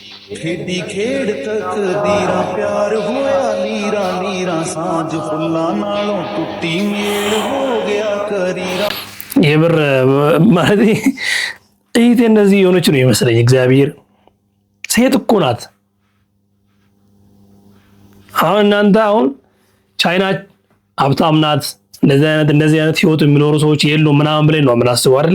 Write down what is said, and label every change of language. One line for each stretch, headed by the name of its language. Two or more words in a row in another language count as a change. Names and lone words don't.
Punjabi: ਖੇਡੀ ਖੇਡ ਤਕਦੀਰਾਂ ਪਿਆਰ ਹੋਇਆ ਨੀਰਾ ਨੀਰਾ ਸਾਂਝ ਫੁੱਲਾਂ ਨਾਲੋਂ ਟੁੱਟੀ ਮੇਲ ਹੋ ਗਿਆ ਕਰੀਰਾਂ
Amharic: የብር ማለት እይቴ እንደዚህ የሆነች ነው ይመስለኝ። እግዚአብሔር ሴት እኮ ናት። አሁን እናንተ አሁን ቻይና ሀብታም ናት እንደዚህ አይነት ህይወት የሚኖሩ ሰዎች የሉም ምናምን ብለን ነው የምናስበው አይደል?